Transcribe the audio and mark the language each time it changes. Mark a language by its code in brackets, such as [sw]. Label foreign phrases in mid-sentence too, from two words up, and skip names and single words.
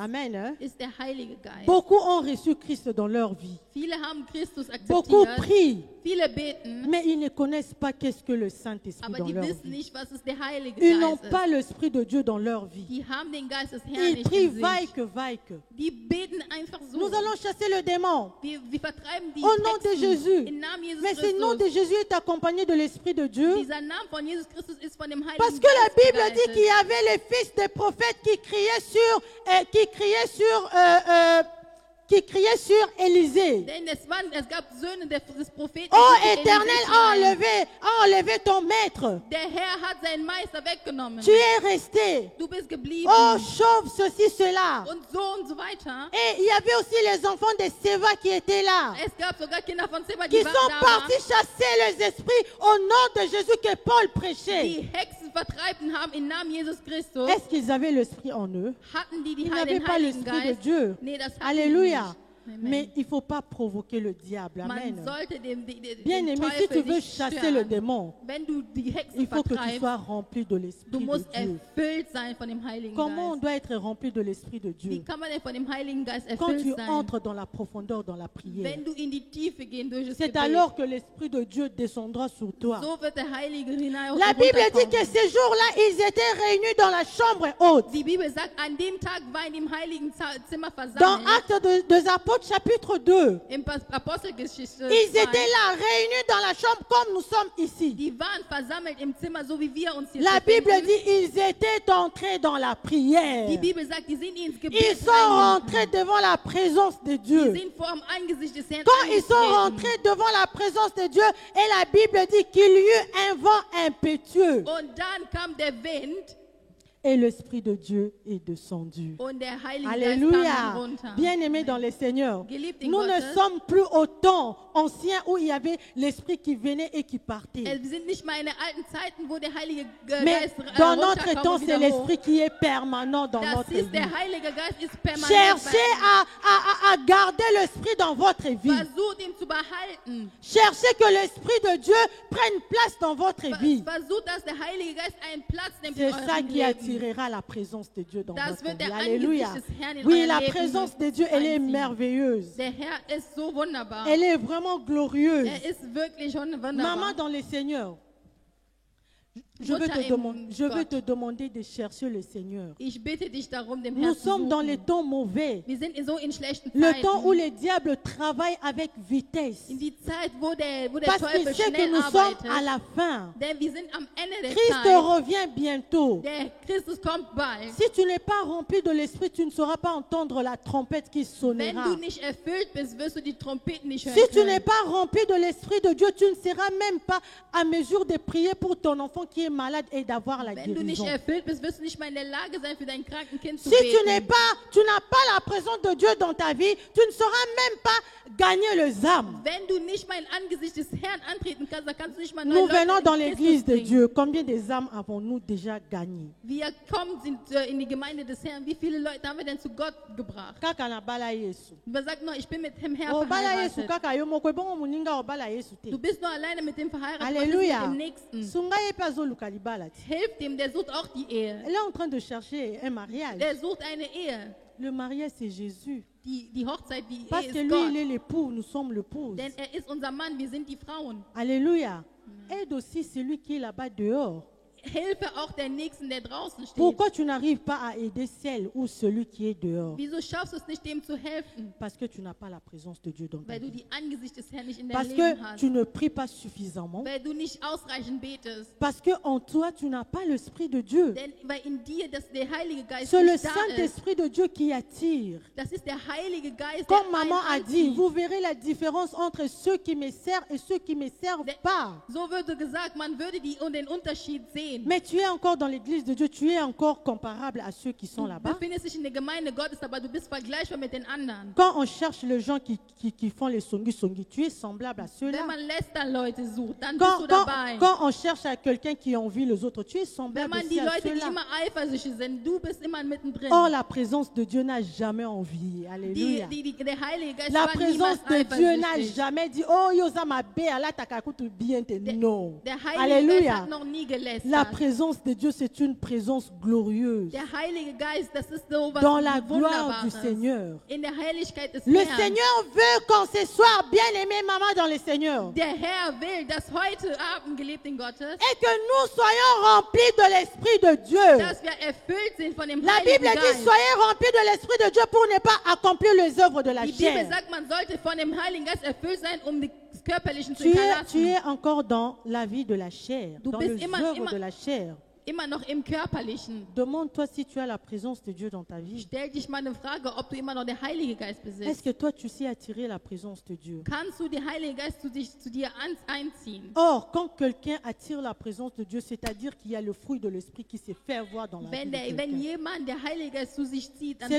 [fr] Amen. Hein? [de] ist der Heilige Geist. [fr] Beaucoup ont reçu Christ dans leur vie. [de] Viele haben Christus [fr] Beaucoup [de] akzeptiert, [fr] prient, [de] viele beten, [fr] mais ils ne connaissent pas qu'est-ce que le Saint-Esprit [de] aber [fr] dans [de] die [fr] leur [de] wissen [fr] vie. [de] nicht, was ist der Heilige [fr] Ils n'ont [de] Geist [fr] pas [de] ist. [fr] l'Esprit de Dieu dans leur vie. [de] Die haben den Geist des Herrn [fr] Ils [de] nicht [fr] prient [de] in sich. [fr] vaille que. [de] Die beten einfach so. [fr] Nous allons chasser le démon. [de] Wir vertreiben die [fr] Au nom de [de] Hexen [fr] Jésus. [de] im Namen Jesus [fr] Mais ce nom de [de] Christus. [fr] Jésus est accompagné de l'Esprit de Dieu. [de] Dieser Name von Jesus Christus ist von dem Heiligen [fr] Parce que la [de] Geist [fr] Bible dit [de] begleitet. [fr] qu'il y avait les fils des prophètes qui criaient sur Élisée. [de] Denn es gab Söhne des Propheten, [fr] Oh [de] die zu [fr] Éternel, [de] Elisee schreien. [fr] enlevez ton maître. [de] Der Herr hat seinen Meister weggenommen. [fr] Tu es resté. [de] Du bist geblieben. [fr] Oh, sauve ceci, cela. [de] Und so weiter. [fr] Et il y avait aussi les enfants de Séva qui étaient là, [de] Es gab sogar Kinder von Seba, [fr] qui [de] die [fr] sont [de] waren da. [fr] partis chasser les esprits au nom de Jésus que Paul prêchait. [de] Die Hexen vertreiben haben im Namen Jesus Christus. [fr] Est-ce qu'ils avaient l'esprit en eux? [de] Hatten die [fr] Ils n'avaient [de] den [fr] pas [de] Heiligen [fr] l'esprit de [de] Geist? [fr] Dieu. [de] Nee, das hatten [fr] Alléluia. [de] die nicht. [fr] Amen. Mais il ne faut pas provoquer le diable. [de] Man [fr] Amen. [de] sollte den [fr] Bien aimé, si [de] Teufel [fr] tu veux [de] nicht [fr] chasser [de] stören. [fr] le démon, [de] Wenn du die Hexen [fr] il faut que tu [de] vertreibst, [fr] sois rempli de [de] du [fr] l'esprit de [de] musst [fr] Dieu. [de] erfüllt sein von dem Heiligen [fr] Comment on [de] Geist. [fr] doit être rempli de l'esprit de [de] Wie [fr] Dieu? [de] kann man denn von dem Heiligen Geist [fr] Quand tu [de] erfüllt sein? [fr] entres dans la profondeur, dans la prière, [de] Wenn du in die Tiefe gehen durch das [fr] c'est [de] Gebet, [fr] alors que l'esprit de Dieu descendra sur toi. [de] so wird der Heilige hinein [fr] La Bible dit [de] herunterkommen. [fr] que ces jours-là, ils étaient réunis dans la chambre haute. [de] Die Bibel sagt, an dem Tag war in dem heiligen Zimmer [fr] Dans [de] versammelt. [fr] Actes des Apôtres, chapitre 2, [de] Im Apostelgeschichte [fr] ils [de] 2. [fr] étaient là, réunis dans la chambre comme nous sommes ici. [de] Die waren versammelt im Zimmer, so wie wir uns hier [fr] La Bible [de] befinden. [fr] dit ils étaient entrés dans la prière. [de] Die Bibel sagt, die sind ins Gebet [fr] Ils sont [de] reingegangen. [fr] rentrés devant la présence de [de] Die [fr] Dieu. [de] sind vor dem Angesicht des Herrn [fr] Quand ils sont [de] eingetreten. [fr] rentrés devant la présence de Dieu, et la Bible dit qu'il y eut un vent impétueux, [de] Und dann kam der Wind [fr] et l'Esprit de Dieu est descendu. [de] und der Heilige Geist [fr] Alléluia. [de] kam herunter. [fr] Bien-aimés dans le Seigneur, [de] Geliebt in [fr] nous ne [de] Gottes. [fr] sommes plus au temps ancien où il y avait l'Esprit qui venait et qui partait. [de] Wir sind nicht mehr in den alten Zeiten, wo der Heilige [fr] Mais [de] Geist [fr] dans notre [de] runterkam [fr] temps, [de] und [fr] c'est [de] wieder hoch. [fr] l'Esprit qui est permanent dans [de] Das [fr] notre [de] ist, [fr] vie. [de] der Heilige Geist ist permanent [fr] Cherchez [de] bei [fr] à garder l'Esprit dans votre [de] uns. [fr] vie. [de] Versucht ihn zu behalten. [fr] Cherchez que l'Esprit de Dieu prenne place dans votre vie. [de] Versucht, dass der Heilige Geist einen Platz nimmt [fr] C'est [de] in [fr] ça [de] eurem [fr] qui [de] Leben. [fr] attirera la présence de Dieu dans [de] Das [fr] votre [de] wird [fr] vie. [de] der [fr] Alléluia. [de] Angesicht des Herrn in [fr] Oui, [de] euer [fr] la [de] Leben [fr] présence de Dieu, elle est [de] einziehen. [fr] merveilleuse. [de] Der Herr ist so wunderbar. [fr] Elle est vraiment glorieuse. [de] Ist wirklich schon wunderbar. [fr] Maman dans le Seigneur, je veux, [de] Mutter im [fr] je veux [de] Gott. [fr] te demander de chercher le Seigneur. [de] Ich bitte dich darum, dem [fr] Nous [de] Herrn zu [fr] sommes dans les [de] suchen. [fr] temps mauvais. [de] Wir sind so in schlechten [fr] Le [de] Zeiten. [fr] temps où le diable travaille avec vitesse. [de] In die Zeit, wo der [fr] Parce qu'il [de] Teufel [fr] sait que [de] schnell [fr] nous sommes [de] arbeitet. [fr] à la fin. [de] Denn wir sind am Ende der [fr] Christ [de] Zeit. [fr] revient bientôt. [de] Der Christus kommt bald. [fr] Si tu n'es pas rempli de l'Esprit, tu ne sauras pas entendre la trompette qui [de] Wenn [fr] sonnera. [de] du nicht erfüllt bist, wirst du die Trompeten nicht hören [fr] Si tu n'es [de] können. [fr] pas rempli de l'Esprit de Dieu, tu ne seras même pas à mesure de prier pour ton enfant qui est malade et d'avoir la [de] Wenn du nicht [fr] guérison. [de] erfüllt bist, wirst du nicht mal in der Lage sein, für dein kranken Kind zu [fr] Si tu n'as [de] beten. [fr] pas la présence de Dieu dans ta vie, tu ne sauras même pas gagner les âmes. [de] Wenn du nicht mal in Angesicht des Herrn antreten kannst, dann kannst du nicht mal [fr] Nous [de] neue Leute [fr] venons dans [de] in [fr] l'église [de] Christus [fr] de [de] bringen. [fr] Dieu. Combien des âmes avons-nous déjà gagnées? [de] Wir kommen sind, in die Gemeinde des Herrn. Wie viele Leute haben wir denn zu Gott gebracht? [ln] Kaka na bala Yesu. [de] Man sagt nur, ich bin mit dem Herrn [ln] Obala Yesu [de] verheiratet. [ln] kaka yo moko ebongo muninga obala Yesu te. [de] Du bist nur alleine mit dem verheiratet, was ist mit [fr] Alléluia. [de] dem Nächsten? [ln] Sunga ye pe azoluka libala te. [de] Hilf dem, der sucht auch die Ehe. [fr] Elle est en train de chercher un mariage. [de] Der sucht eine Ehe. [fr] Le mariage, c'est Jésus. [de] Die Hochzeit, die [fr] Parce [de] Ehe [fr] que [de] ist [fr] lui, [de] Gott. [fr] il est l'époux, nous sommes l'épouse. [de] Denn er ist unser Mann, wir sind die Frauen. [fr] Alléluia. Aide aussi celui qui est là-bas dehors. [de] Hilfe auch der Nächsten, der draußen steht. [fr] Pourquoi tu n'arrives pas à aider celle ou celui qui est dehors? [de] Wieso schaffst du es nicht, dem zu helfen? [fr] Parce que tu n'as pas la présence de Dieu dans ta [de] Weil du [fr] vie. [de] die Angesicht des Herrn nicht in deinem [fr] Parce [de] Leben [fr] que [de] hast. [fr] tu ne pries pas suffisamment. [de] Weil du nicht ausreichend betest. [fr] Parce que en toi, tu n'as pas l'Esprit de Dieu. [de] Denn weil in dir der Heilige Geist [fr] C'est le [de] nicht da ist. [fr] Saint-Esprit de Dieu qui attire. [de] Das ist der Heilige Geist, [fr] Comme [de] der [fr] maman a [de] einen [fr] dit, [de] anzieht. [fr] vous verrez la différence entre ceux qui me servent et ceux qui ne me servent pas. [de] So würde gesagt, man würde den Unterschied sehen. [fr] Mais tu es encore dans l'église de Dieu, tu es encore comparable à ceux qui sont [de] Du [fr] là-bas. [de] befindest dich in der Gemeinde Gottes, aber du bist vergleichbar mit den anderen. [fr] Quand on cherche les gens qui font les songi, tu es semblable à ceux-là. [de] Wenn man Lästerleute sucht, dann bist du dabei. [fr] Quand on cherche à quelqu'un qui envie les autres, tu es [de] Wenn [fr] semblable [de] man [fr] aussi [de] die [fr] à [de] Leute, die [fr] ceux-là. [de] immer eifersüchtig sind, du bist immer mittendrin. [fr] Or, la présence de Dieu n'a jamais envie. Alléluia. [de] Der Heilige Geist [fr] La [de] war [fr] présence [de] niemals [fr] de Dieu n'a [de] eifersüchtig. [fr] jamais dit, oh, [ln] yosama be, ala takakutu bien te. [fr] Non. [de] Der Heilige Geist [fr] Alléluia. [de] hat noch nie [fr] La [de] gelästert. [fr] présence de Dieu, c'est une présence glorieuse. [de] Der Heilige Geist, das ist so was [fr] Dans la gloire du [de] Wunderbares. [fr] Seigneur. [de] In der Heiligkeit des [fr] Le [de] Herrn. [fr] Seigneur veut qu'on se soit bien aimé, maman, dans le Seigneur. [de] Der Herr will, dass heute Abend, Geliebten Gottes, [fr] Et que nous soyons remplis de l'Esprit de Dieu. [de] dass wir erfüllt sind von dem [fr] La [de] Heiligen [fr] Bible dit, [de] Geist. [fr] soyez remplis de l'Esprit de Dieu pour ne pas accomplir les œuvres de la [de] Die Bibel [fr] chair. [de] sagt, man sollte von dem Heiligen Geist erfüllt sein, um die Körperlichen zu [fr] Tu [de] hinterlassen. [fr] es encore dans la vie de la chair, [de] Du [fr] dans [de] bist [fr] les [de] immer- [fr] œuvres [de] immer- [fr] de la chair. [de] Immer noch im Körperlichen. [fr] Demande-toi si tu as la présence de Dieu dans ta vie. [de] Stell dich mal eine Frage, ob du immer noch den Heiligen Geist [fr] Est-ce [de] besitzt. [fr] que toi, tu sais attirer la présence de Dieu? [de] Kannst du den Heiligen Geist zu dir einziehen? [fr] Or, quand quelqu'un attire la présence de Dieu, c'est-à-dire qu'il y a le fruit de l'Esprit qui se fait voir dans la vie [de] Wenn, [fr] de [de] wenn [fr] quelqu'un. [de] jemand der Heilige Geist zu sich zieht, dann